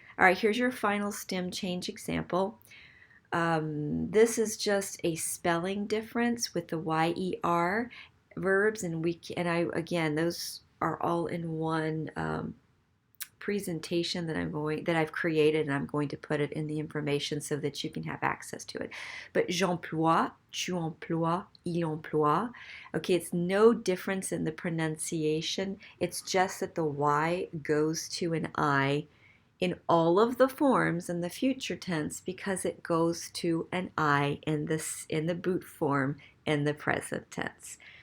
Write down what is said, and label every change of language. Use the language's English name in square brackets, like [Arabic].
[English] All right, here's your final stem change example. This is just a spelling difference with the YER verbs, and again, those are all in one presentation that I've created, and I'm going to put it in the information so that you can have access to it. [French] But j'emploie, tu emploies, il emploie. [English] Okay, it's no difference in the pronunciation. It's just that the Y goes to an I in all of the forms in the future tense because it goes to an I in the boot form in the present tense.